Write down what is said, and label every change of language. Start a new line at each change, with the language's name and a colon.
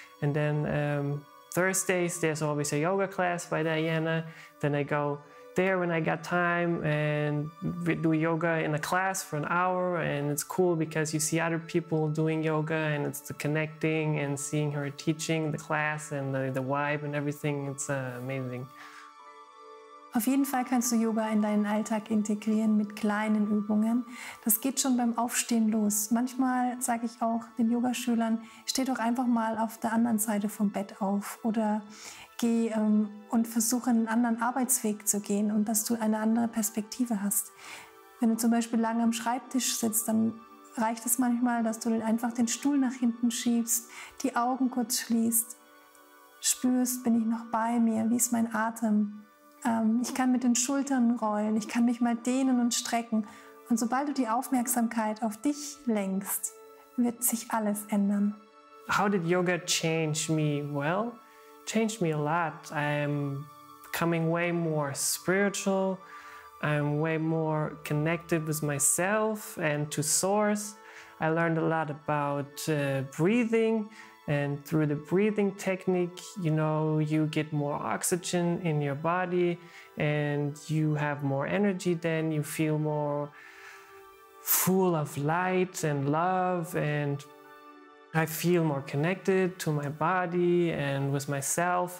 English: And then Thursdays, there's always a yoga class by Diana. Then I go there when I got time and we do yoga in a class for an hour. And it's cool because you see other people doing yoga, and it's the connecting and seeing her teaching the class and the vibe and everything. It's amazing.
German: Auf jeden Fall kannst du Yoga in deinen Alltag integrieren mit kleinen Übungen. Das geht schon beim Aufstehen los. Manchmal sage ich auch den Yogaschülern, steh doch einfach mal auf der anderen Seite vom Bett auf oder geh und versuche einen anderen Arbeitsweg zu gehen und dass du eine andere Perspektive hast. Wenn du zum Beispiel lange am Schreibtisch sitzt, dann reicht es manchmal, dass du einfach den Stuhl nach hinten schiebst, die Augen kurz schließt, spürst, bin ich noch bei mir, wie ist mein Atem? Ich kann mit den Schultern rollen, ich kann mich mal dehnen und strecken. Und sobald du die Aufmerksamkeit auf dich lenkst, wird sich alles ändern.
English: How did yoga change me? Well, changed me a lot. I'm becoming way more spiritual. I'm way more connected with myself and to source. I learned a lot about breathing. And through the breathing technique, you get more oxygen in your body and you have more energy then, you feel more full of light and love, and I feel more connected to my body and with myself.